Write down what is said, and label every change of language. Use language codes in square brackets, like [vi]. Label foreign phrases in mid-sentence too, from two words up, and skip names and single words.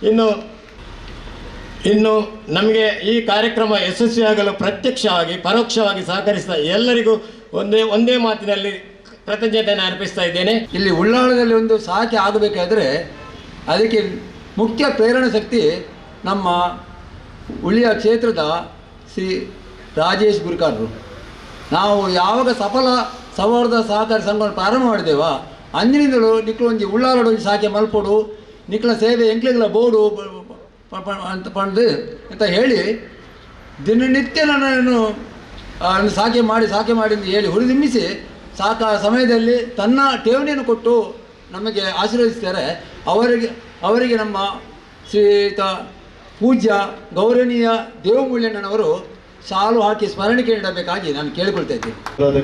[kn] ಇನ್ನು ನಮಗೆ ಈ ಕಾರ್ಯಕ್ರಮ ಯಶಸ್ವಿಯಾಗಲು ಪ್ರತ್ಯಕ್ಷವಾಗಿ ಪರೋಕ್ಷವಾಗಿ ಸಹಕರಿಸಿದ ಎಲ್ಲರಿಗೂ ಒಂದೇ ಮಾತಿನಲ್ಲಿ ಕೃತಜ್ಞತೆಯನ್ನು ಅರ್ಪಿಸ್ತಾ ಇದ್ದೇನೆ. ಇಲ್ಲಿ ಉಳ್ಳಾಳದಲ್ಲಿ ಒಂದು ಸಾಕೆ ಆಗಬೇಕಾದ್ರೆ ಅದಕ್ಕೆ ಮುಖ್ಯ ಪ್ರೇರಣೆ ಶಕ್ತಿ ನಮ್ಮ ಉಳಿಯ ಕ್ಷೇತ್ರದ ಶ್ರೀ ರಾಜೇಶ್ ಗುರ್ಕಾರ್ರು. ನಾವು ಯಾವಾಗ ಸಫಲ ಸೌಹಾರ್ದ ಸಹಕಾರಿ ಸಂಘವನ್ನು ಪ್ರಾರಂಭ ಮಾಡಿದೆವ ಅಂದಿನಿಂದಲೂ [tcy] ನಿಕ್ಲು ಒಂದು ಉಳ್ಳಾಳಡು ಸಾಕೆ ಮಲ್ಪೋಡು ನಿಕ್ಲ ಸೇವೆ ಎಂಕ್ಲಿಗಳ ಬೋರ್ಡು [kn] ಅಂತ ಪಂದು ಅಂತ ಹೇಳಿ ದಿನನಿತ್ಯ ನನ್ನನ್ನು ಸಾಕೆ ಮಾಡಿ ಅಂತ ಹೇಳಿ ಹುರಿದುಂಬಿಸಿ ಸಮಯದಲ್ಲಿ ತನ್ನ ಠೇವಣಿಯನ್ನು ಕೊಟ್ಟು ನಮಗೆ ಆಶೀರ್ವದಿಸ್ತಾರೆ. ಅವರಿಗೆ ನಮ್ಮ ಶ್ರೀಯುತ ಪೂಜ್ಯ ಗೌರವನೀಯ ದೇವಮೂಲ್ಯಣ್ಣನವರು ಶಾಲು ಹಾಕಿ ಸ್ಮರಣಿಕೆ ನೀಡಬೇಕಾಗಿ ನಾನು ಕೇಳಿಕೊಳ್ತಾ ಇದ್ದೇನೆ.